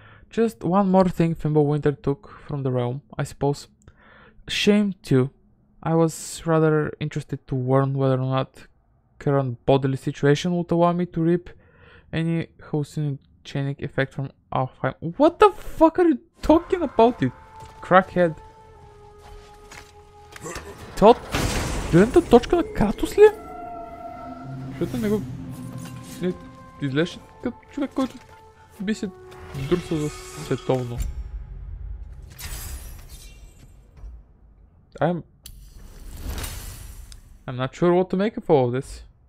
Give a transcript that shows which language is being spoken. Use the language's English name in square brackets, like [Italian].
[English] Just one more thing Fimbulwinter took from the realm, I suppose. Shame too. I was rather interested to learn whether or not current bodily situation would allow me to reap any hallucinogenic effect from Alfheim. What the fuck are you talking about, you crackhead? [Bulgarian] Това гледната точка на Кратос ли е? Защото не изглеждаше като човек, който би се друсал за световно. [English] I'm not sure what to make of all of this.